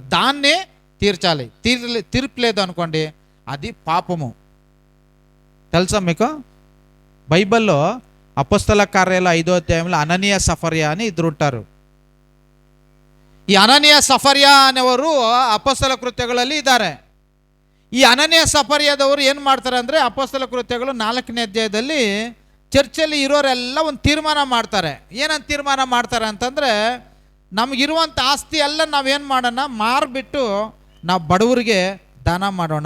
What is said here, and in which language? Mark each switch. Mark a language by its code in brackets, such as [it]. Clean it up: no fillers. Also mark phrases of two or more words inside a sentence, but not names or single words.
[te] దాన్ని తీర్చాలి. తీర్పలేదు అనుకోండి అది పాపము. తెలుసా మీకు? బైబిల్లో అపొస్తల కార్యాల 5వ అధ్యాయంలో అననీయ సఫర్యా అని ఇద్దరు ఉంటారు. [kn] ಈ ಅನನೀಯ ಸಫರ್ಯ ಅನ್ನೋರು ಅಪೊಸ್ತಲ ಕೃತ್ಯಗಳಲ್ಲಿ ಇದ್ದಾರೆ. ಈ ಅನನೀಯ ಸಫರ್ಯದವರು ಏನು ಮಾಡ್ತಾರೆ ಅಂದರೆ, ಅಪೊಸ್ತಲ ಕೃತ್ಯಗಳು 4ನೇ ಅಧ್ಯಾಯದಲ್ಲಿ ಚರ್ಚಲ್ಲಿ ಇರೋರೆಲ್ಲ ಒಂದು ತೀರ್ಮಾನ ಮಾಡ್ತಾರೆ. ಏನಂತ ತೀರ್ಮಾನ ಮಾಡ್ತಾರೆ ಅಂತಂದರೆ, ನಮಗಿರುವಂಥ ಆಸ್ತಿ ಎಲ್ಲ ನಾವೇನು ಮಾಡೋಣ, ಮಾರಿಬಿಟ್ಟು ನಾವು ಬಡವರಿಗೆ ದಾನ ಮಾಡೋಣ.